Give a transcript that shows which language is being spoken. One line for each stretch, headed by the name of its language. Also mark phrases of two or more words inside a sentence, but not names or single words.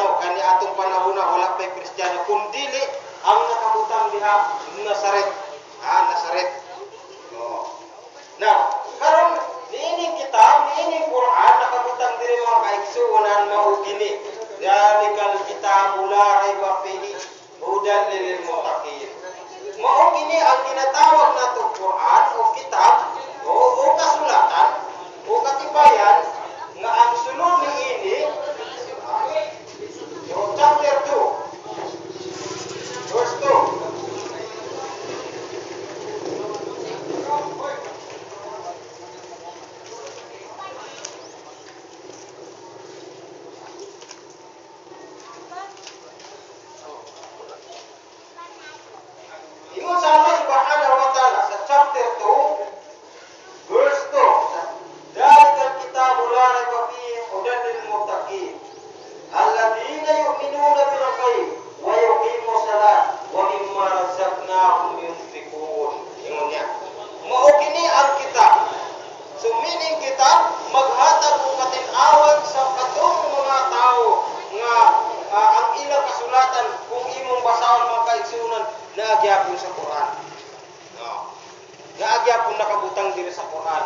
Cebuano: kani atong panahon na wala pa'y Kristiyano kundili ang nakabutang diha Nazaret. Nazaret. Now, karon niining Quran nakabutang diri mga kaigsuonan mao gini.
Arabic: ذلك الكتاب لا ريب فيه هدى للمتقين.
Cebuano: Mao gini ang ginatawag nato Quran o kitab o kasulatan o katibayan nga ang sulod niini
English: chapter 2 verse 2.
Cebuano: Ingon sa
Arabic: الله سبحانه وتعالى
Cebuano: sa
English: chapter 2 verse 2,
Arabic: ذلك الكتاب لا ريب فيه هدى للمتقين الذين يؤمنون بالغيب ويقيمون الصلاة ومما رزقناهم ينفقون.
Cebuano: Ingon niya, mao kini ang kitab. So meaning kitab maghatag og katin-awon sa katong mga tao nga ang ilang kasulatan kung imong basahon mga kaigsunan naagyapon sa Quran. Naagyapon nakabutang diri sa Quran.